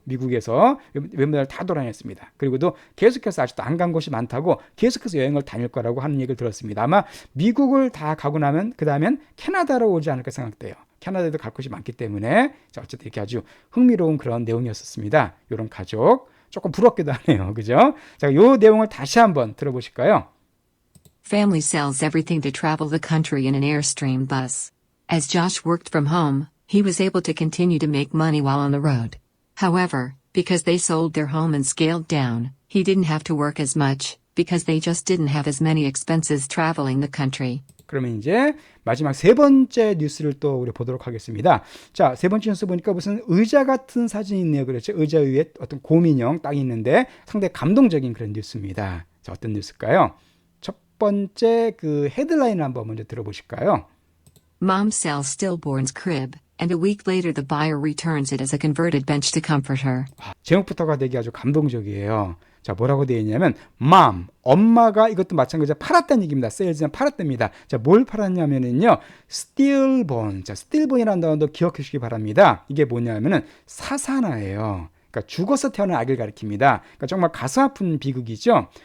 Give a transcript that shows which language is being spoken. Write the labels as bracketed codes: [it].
[ko] 미국에서 웬만한 다 돌아다녔습니다. 그리고도 계속해서 아직도 안 간 곳이 많다고 계속해서 여행을 다닐 거라고 하는 얘기를 들었습니다. 아마 미국을 다 가고 나면 그 다음엔 캐나다로 오지 않을까 생각돼요. 캐나다에도 갈 곳이 많기 때문에 자, 어쨌든 이렇게 아주 흥미로운 그런 내용이었었습니다. 이런 가족 조금 부럽기도 하네요. 그죠? 자, 이 내용을 다시 한번 들어보실까요? [en] Family sells everything to travel the country in an Airstream bus. As Josh worked from home, he was able to continue to make money while on the road. However, because they sold their home and scaled down, he didn't have to work as much, because they just didn't have as many expenses traveling the country. [ko] 그러면 이제 마지막 세 번째 뉴스를 또 우리 보도록 하겠습니다. 자, 세 번째 뉴스 보니까 무슨 의자 같은 사진이 있네요. 그렇죠? 의자 위에 어떤 곰인형 딱 있는데 상당히 감동적인 그런 뉴스입니다. 자, 어떤 뉴스일까요? 첫 번째 그 헤드라인을 한번 먼저 들어보실까요? [en] Mom sells stillborn's crib, and a week later the buyer returns it as a converted bench to comfort her. [ko] 제목부터가 되게 아주 감동적이에요. 자, 뭐라고 되어 있냐면 mom, 엄마가 이것도 마찬가지로 팔았다는 얘기입니다. sales는 팔았답니다. 자, 뭘 팔았냐면은요. stillborn. 자, stillborn이라는 단어도 기억해 주시기 바랍니다. 이게 뭐냐면은 사산아예요. 그러니까 죽어서 태어난 아기를 가리킵니다. 그러니까 정말 가슴 아픈 비극이죠.